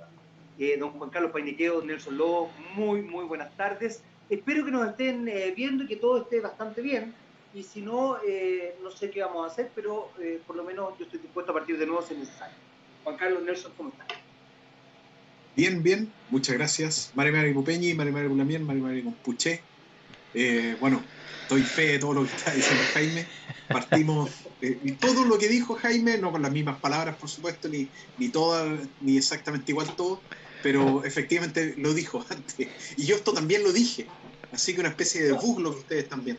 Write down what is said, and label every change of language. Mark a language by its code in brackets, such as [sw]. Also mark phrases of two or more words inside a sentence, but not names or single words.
[es] Don Juan Carlos Painequeo, don Nelson Lobo, muy buenas tardes. Espero que nos estén viendo y que todo esté bastante bien. Y si no, no sé qué vamos a hacer, pero por lo menos yo estoy dispuesto a partir de nuevo si es necesario. Juan Carlos, Nelson, ¿cómo están? Bien, bien, muchas gracias. [arn] Mari Mari Pupeñi, Mari Mari Pulamien, Mari Mari Compuché. [es] Bueno, doy fe de todo lo que está diciendo Jaime. Partimos, y todo lo que dijo Jaime, no con las mismas palabras, por supuesto, ni todas, ni exactamente igual todo, pero efectivamente lo dijo antes. Y yo esto también lo dije. Así que una especie de bug lo que ustedes están viendo.